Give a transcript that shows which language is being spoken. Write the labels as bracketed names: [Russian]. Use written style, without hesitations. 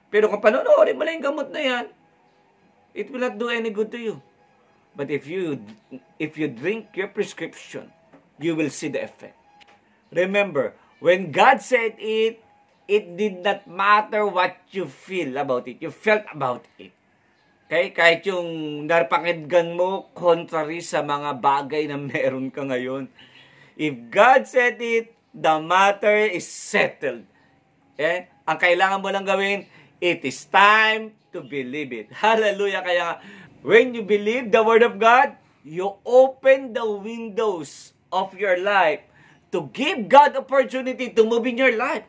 [Filipino] Pero kung panonoorin mo lang yung gamot na yan, [English] it will not do any good to you. But if you drink your prescription, you will see the effect. Remember, when God said it, it did not matter what you feel about it. You felt about it. Okay? [Filipino] Kahit yung napakinggan mo contrary sa mga bagay na meron ka ngayon. [English] If God said it, the matter is settled. Okay? [Filipino] Ang kailangan mo lang gawin, [English] it is time to believe it. [Filipino] Hallelujah! [English] Kaya when you believe the Word of God, you open the windows of your life to give God opportunity to move in your life.